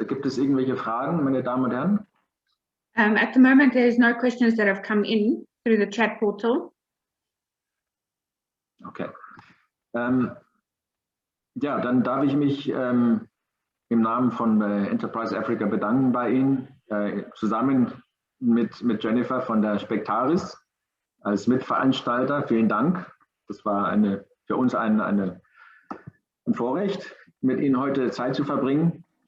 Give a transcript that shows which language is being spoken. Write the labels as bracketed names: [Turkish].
[German] Gibt es irgendwelche Fragen, meine Damen und Herren? [English] At the moment, there is no questions that have come in through the chat portal. Okay. [German] Ja, dann darf ich mich im Namen von Enterprise Africa bedanken bei Ihnen, zusammen mit Jennifer von der SPECTARIS als Mitveranstalter. Vielen Dank. Das war für uns ein Vorrecht, mit Ihnen heute Zeit zu verbringen.